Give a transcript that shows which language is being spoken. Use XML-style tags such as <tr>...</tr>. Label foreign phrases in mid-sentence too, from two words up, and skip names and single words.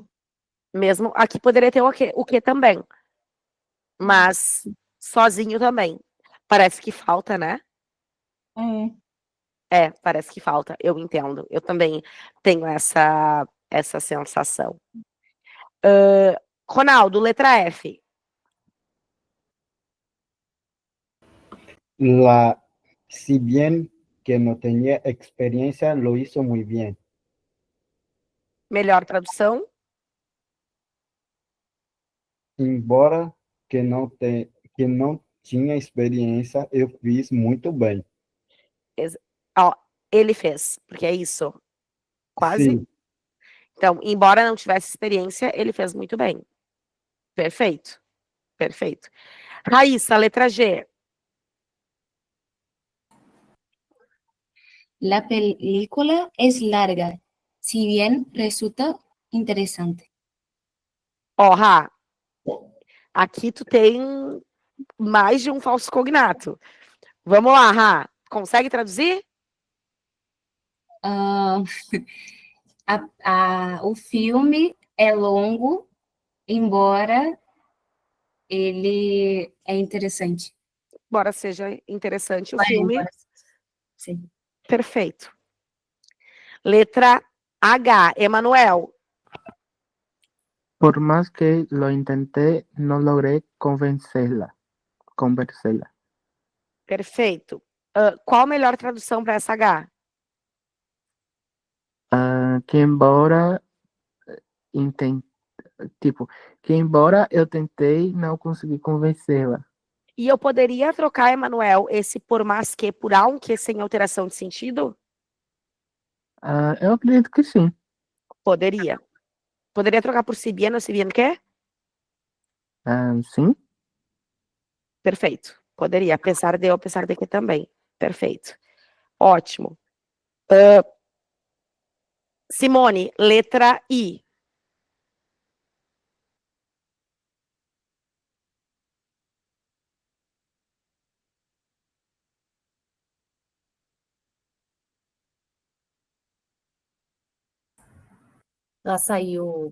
<pt>Mesmo aqui poderia ter o quê também. Mas sozinho também. Parece que falta, né? Parece que falta. Eu entendo. Eu também tenho essa sensação. Ronaldo, letra F.</pt> <es>Si bien que no tenía experiencia, lo hizo muy bien.</es> <pt>Melhor tradução? Embora que não tinha experiência, eu fiz muito bem. Ó, ele fez, porque é isso. Quase. Sim. Então, embora não tivesse experiência, ele fez muito bem. Perfeito. Perfeito. Raíssa, letra G.</pt> <es>La película es larga, si bien resulta interesante.</es> <pt>Ó, Rá, aqui tu tem mais de um falso cognato. Vamos lá, Rá. Consegue traduzir? O filme é longo, embora ele é interessante. Embora seja interessante o filme. Sim. Perfeito. Letra H, Emanuel.</pt> <es>Por más que lo intenté, no logré convencerla.</es> <pt>Perfeito. Qual a melhor tradução para essa H? Que embora que embora eu tentei, não consegui convencê-la. E eu poderia trocar, Emanuel, esse</pt> <es>por más que</es> <pt>por aunque sem alteração de sentido? Eu acredito que sim. Poderia. Poderia trocar por</pt> <es>si bien</es> <pt>ou</pt> <es>si bien que?</es> <pt>Sim. Perfeito. Poderia, apesar de ou apesar de que também. Perfeito. Ótimo. Simone, letra I. Ela saiu.</pt>